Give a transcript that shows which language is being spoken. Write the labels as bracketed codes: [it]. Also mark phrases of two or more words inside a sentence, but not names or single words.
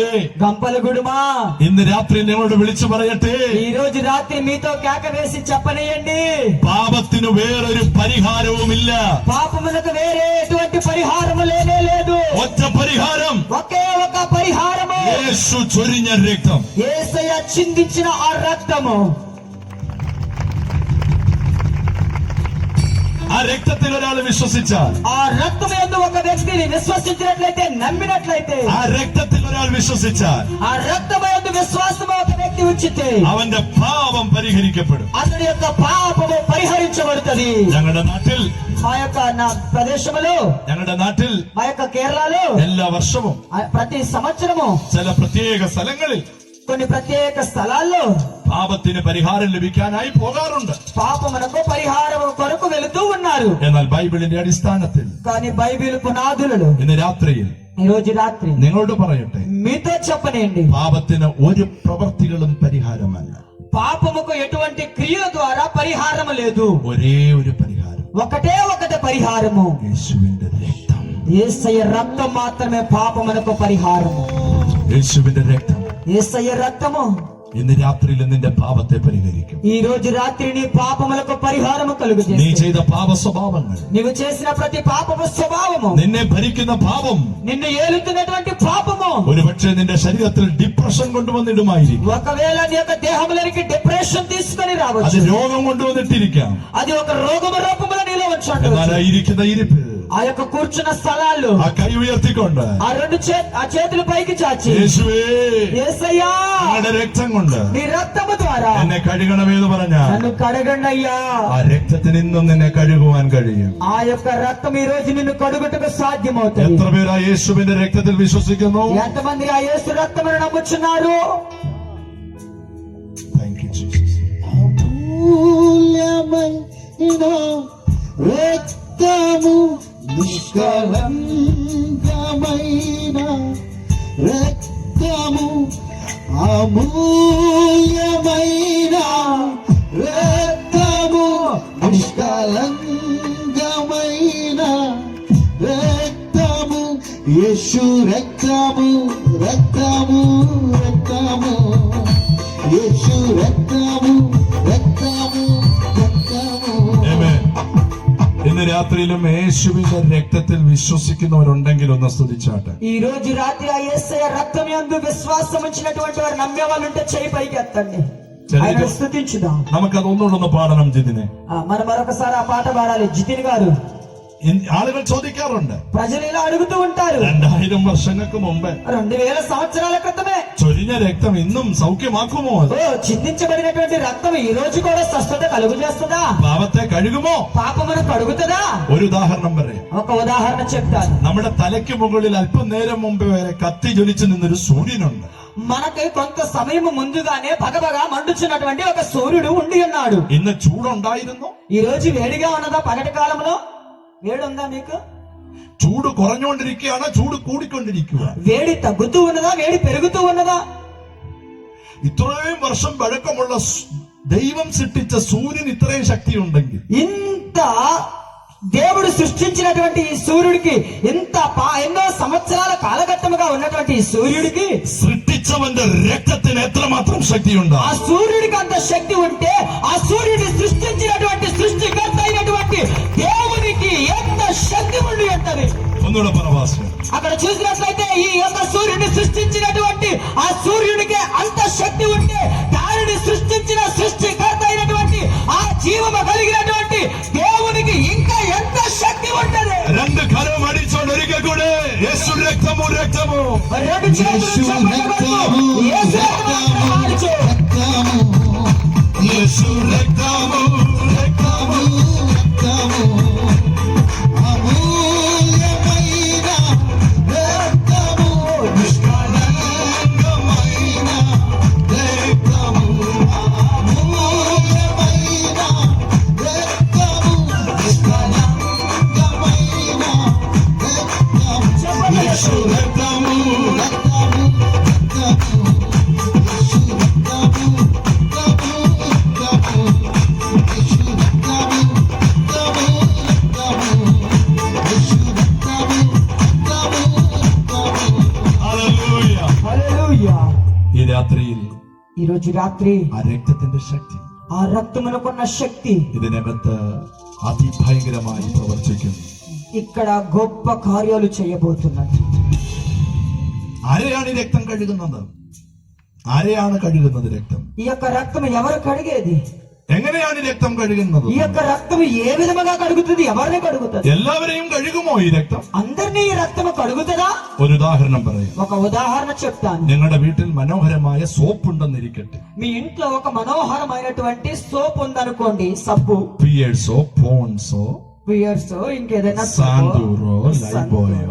[te] గంపలగుడుమా, [ml] ഇന്ന് രാത്രി നിങ്ങളോട് വിളിച്ചു പറയട്ടെ, [te] ఈ రోజు రాత్రి మీతో కేక వేసి చెప్పనీయండి, [ml] പാപത്തിന് വേറൊരു പരിഹാരവുമില്ല. [te] పాపమునకు వేరే ఎటువంటి పరిహారము లేనే లేదు. [ml] ഒറ്റ പരിഹാരം, [te] ఒకే ఒక పరిహారము, [ml] യേശു ചൊരിഞ്ഞ രക്തം. [te] యేసయ్య చిందించిన ఆ రక్తము. [ml] ആ രക്തത്തിൽ ഒരാൾ വിശ്വസിച്ചാൽ, [te] ఆ రక్తం యందు ఒక వ్యక్తిని విశ్వసించినట్లయితే, నమ్మినట్లయితే, [ml] ആ രക്തത്തിൽ ഒരാൾ വിശ്വസിച്ചാൽ [te] ఆ రక్తం యందు విశ్వాసము ఒక వ్యక్తి ఉంచితే [ml] അവന്റെ പാപം പരിഹരിക്കപ്പെടും. [te] అతని యొక్క పాపము పరిహరించబడుతుంది. [ml] ഞങ്ങളുടെ നാട്ടിൽ [te] మా యొక్క ప్రదేశంలో, [ml] ഞങ്ങളുടെ നാട്ടിൽ [te] మా యొక్క కేరళలో [ml] എല്ലാ വർഷവും [te] ప్రతి సంవత్సరము [ml] ചില പ്രത്യേക സ്ഥലങ്ങളിൽ [te] కొన్ని ప్రత్యేక స్థలాల్లో [ml] പാപത്തിന് പരിഹാരം ലഭിക്കാനായി പോകാറുണ്ട്. [te] పాపమునకు పరిహారం కొరకు వెళుతూ ఉన్నారు. [ml] എന്നാൽ ബൈബിളിന്റെ അടിസ്ഥാനത്തിൽ [te] కానీ బైబిల్ పునాదులలో [ml] ഇന്ന് രാത്രിയിൽ [te] ఈ రోజు రాత్రి [ml] നിങ്ങളോട് പറയട്ടെ, [te] మీతో చెప్పనండి, [ml] പാപത്തിന് ഒരു പ്രവൃത്തികളും പരിഹാരമല്ല. [te] పాపముకు ఎటువంటి క్రియల ద్వారా పరిహారము లేదు. [ml] ഒരേ ഒരു പരിഹാരം, [te] ఒకటే ఒకటి పరిహారము, [ml] യേശുവിന്റെ രക്തം. [te] యేసయ్య రక్తం మాత్రమే పాపమునకు పరిహారము. [ml] യേശുവിന്റെ രക്തം [te] యేసయ్య రక్తము [ml] ഇന്ന് രാത്രിയിൽ നിന്റെ പാപത്തെ പരിഹരിക്കും. [te] ఈ రోజు రాత్రి నీ పాపములకు పరిహారము [ml] നീ [te] కలుగజేస్తుంది. [ml] ചെയ്ത പാപ സ്വഭാവങ്ങൾ, [te] నీవు చేసిన ప్రతి పాపము స్వభావము, [ml] നിന്നെ ഭരിക്കുന്ന പാപം [te] నిన్ను ఏలుతున్నటువంటి పాపము [ml] ഒരുപക്ഷെ നിന്റെ ശരീരത്തിൽ ഡിപ്രഷൻ കൊണ്ടുവന്നിടുമായിരിക്കും. [te] ఒకవేళ నీ యొక్క దేహములోనికి డిప్రెషన్ తీసుకొని [ml] അത് [te] రావచ్చు. [ml] രോഗം കൊണ്ടുവന്നിട്ടിരിക്കാം. [te] అది ఒక రోగము రూపములో నీలో [ml] എന്നാൽ [te] ఉంచవచ్చు. [ml] ആ ഇരിക്കുന്ന ഇരിപ്പ്, [te] ఆ యొక్క కూర్చున్న స్థలాలు, [ml] ആ കൈ ഉയർത്തിക്കൊണ്ട് [te] ఆ ఆ చేతులు పైకి చాచి, [ml] യേശുവേ, [te] యేసయ్యా, [ml] നിങ്ങളുടെ രക്തം കൊണ്ട് [te] నీ రక్తము ద్వారా [ml] എന്നെ കഴുകണമെന്ന് പറഞ്ഞാൽ [te] నన్ను కడగండి అయ్యా. [ml] ആ രക്തത്തിന് ഇന്നും നിന്നെ കഴുകുവാൻ കഴിയും. [te] ఆ యొక్క రక్తం ఈ రోజు నిన్ను కడుగుటకు సాధ్యమవుతుంది. [ml] എത്ര പേര് ആ യേശുവിന്റെ രക്തത്തിൽ വിശ്വസിക്കുന്നു? [te] ఎంతమంది ఆ యేసు రక్తమును నమ్ముచున్నారు? [en] Thank you, Jesus. [te] అమూల్యమైన రక్తము, నిష్కలంకమైన రక్తము, అమూల్యమైన రక్తము, నిష్కలంకమైన రక్తము, యేసు రక్తము, రక్తము, రక్తము, యేసు రక్తము, రక్తము, రక్తము. [en] Amen. [ml] ഇന്ന് രാത്രിയിലും യേശുവിന്റെ രക്തത്തിൽ വിശ്വസിക്കുന്നവരുണ്ടെങ്കിൽ ഒന്ന് സ്തുതിച്ചാട്ടെ. [te] ఈ రోజు రాత్రి ఆ యేసయ్య రక్తం యందు విశ్వాసం ఉంచినటువంటి వారు నమ్మే వాళ్ళు ఉంటే చేయి పైకి ఎత్తండి, ఆయన స్తుతించుదాం. [ml] നമുക്കത് ഒന്നുകൂടെ പാടണം ജിതിനെ. [te] మనం మరొకసారి ఆ పాట పాడాలి. జితిన్ గారు, [ml] ആളുകൾ ചോദിക്കാറുണ്ട്, [te] ప్రజలు ఇలా అడుగుతూ ఉంటారు, [ml] 2000 വർഷങ്ങൾക്ക് മുമ്പ് [te] 2000 సంవత్సరాల క్రితమే [ml] ചൊരിഞ്ഞ രക്తం ഇന്നും സൗഖ്യമാക്കുമോ? [te] చిందించబడినటువంటి రక్తం ఈ రోజు కూడా స్వస్థత కలుగు చేస్తుందా? [ml] പാപത്തെ കഴുകുമോ? [te] పాపమును కడుగుతుందా? [ml] ഒരു ఉదాహരണം പറയാം. [te] ఒక ఉదాహరణ చెప్తాను. [ml] നമ്മുടെ തലയ്ക്ക് മുകളിൽ അല്പം നേരം മുമ്പ് വരെ കത്തി ജ്വലിച്ചു നിന്നൊരു സൂര്യനുണ്ട്. [te] మనకి కొంత సమయం ముందుగానే భగభగా మండుచున్నటువంటి ఒక సూర్యుడు ఉండి ఉన్నాడు. [ml] ഇന്ന് ചൂടുണ്ടായിരുന്നു? [te] ఈ రోజు వేడిగా ఉన్నదా? పగటి కాలంలో వేడి ఉందా మీకు? [ml] ചൂട് കുറഞ്ഞുകൊണ്ടിരിക്കുകയാണ്, ചൂട് കൂടിക്കൊണ്ടിരിക്കുക. [te] వేడి తగ్గుతూ ఉన్నదా? వేడి పెరుగుతూ ఉన్నదా? [ml] ഇത്രയും വർഷം പഴക്കമുള്ള ദൈവം സൃഷ്ടിച്ച സൂര്യൻ ഇത്രയും ശക്തി ഉണ്ടെങ്കിൽ, [te] ఇంత దేవుడు సృష్టించినటువంటి ఈ సూర్యుడికి ఎన్నో సంవత్సరాల కాలఘట్టముగా ఉన్నటువంటి ఈ సూర్యుడికి [ml] സൃഷ്ടിച്ചവന്റെ രക്തത്തിന് എത്രമാത്രം ശക്തിയുണ്ട്? [te] ఆ సూర్యుడికి అంత శక్తి ఉంటే ఆ సూర్యుడిని సృష్టించినటువంటి సృష్టికర్త అయినటువంటి దేవునికి ఎంత శక్తి ఉండి ఉంటది? [ml] ഒന്നുകൂടെ പരവാസം. [te] అక్కడ చూసినట్లయితే ఈ యొక్క సూర్యుడిని సృష్టించినటువంటి ఆ సూర్యుడికి అంత శక్తి ఉంటే దానిని సృష్టించిన సృష్టికర్త అయినటువంటి ఆ జీవము కలిగినటువంటి దేవునికి ఇంకా ఎంత శక్తి ఉంటది? [ml] രണ്ട് കരം അടിച്ചോണ്ട് ഒരിക്കൽ കൂടെ യേശു രക്തമോ, രക്തമോ, [te] రెండు చేతులు చప్పట్లు కొడుతూ, యేసు రక్తము, రక్తము, [ml] യേശു രക്തമോ, രക്തമോ, [te] రక్తము, అమూల్యమైన రక్తము, నిష్కలంకమైన రక్తము, అమూల్యమైన రక్తము, నిష్కలంకమైన రక్తము, [ml] യേശു രക്തമോ, [te] రక్తము, రక్తము, యేసు రక్తము, రక్తము, రక్తము, యేసు రక్తము, రక్తము, రక్తము, యేసు రక్తము, రక్తము, రక్తము. [ml] ഹല്ലേലൂയ. [te] హల్లెలూయా. [ml] ഈ രാത്രിയിൽ [te] ఈ రోజు రాత్రి [ml] ആ രക്തത്തിന്റെ ശക്തി [te] ఆ రక్తమునకున్న శక్తి [ml] ഇതിനകത്ത് അതിഭയങ്കരമായി പ്രവർത്തിക്കുന്നു. [te] ఇక్కడ గొప్ప కార్యాలు చేయబోతున్నది. [ml] ആരെയാണ് ഈ രക്തം കഴുകുന്നത്? ആരെയാണ് കഴുകുന്നത് രക്తం? [te] ఈ యొక్క రక్తం ఎవరు కడిగేది? [ml] എങ്ങനെയാണ് ഈ രക്തം കഴുകുന്നത്? [te] ఈ యొక్క రక్తం ఏ విధముగా కడుగుతుంది? ఎవరిని కడుగుతుంది? [ml] എല്ലാവരെയും കഴുകുമോ ഈ രക്తం? [te] అందరినీ ఈ రక్తము కడుగుతుందా? [ml] ഒരു ഉദാഹരണം പറയാം. [te] ఒక ఉదాహరణ చెప్తాను. [ml] നിങ്ങളുടെ വീട്ടിൽ മനോഹരമായ സോപ്പ് ഉണ്ടെന്നിരിക്കട്ടെ. [te] మీ ఇంట్లో ఒక మనోహరమైనటువంటి సోప్ ఉందనుకోండి, సబ్బు, [ml] പിയേഴ്സോ, പോൺസോ, [te] పియర్స్, ఇంకేదైనా [ml] സാന്തൂറോ, ലൈബോയോ,